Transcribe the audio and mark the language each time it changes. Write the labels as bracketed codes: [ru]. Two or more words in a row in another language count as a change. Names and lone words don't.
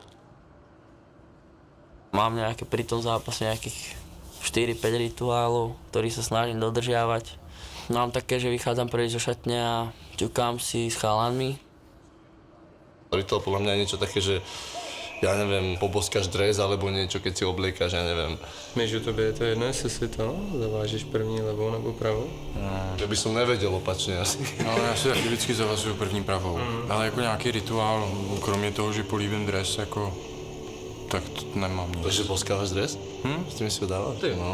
[sk] Mám nejaké pri tom zápase nejakých 4-5 rituálov, ktorý sa snažím dodržiavať. Mám také, že vychádzam prvý zo šatne a ťukám si s chalanmi. Rituál podľa mňa je niečo také, že ja neviem, poboskáš dres alebo niečo, keď si obliekaš, ja neviem. [cs] Myslíš, že tobě je to jedno, jestli si to zavážeš první levou nebo pravou? [sk] Ja by som nevedel opačne asi. [cs] No, já si taky vždycky zavazuju první pravou. Ale jako nějaký rituál, kromě toho, že políbím dres, jako tak to nemám nic. [sk] Takže boskávaš dres? S tým si ho dávaš? Ty, no.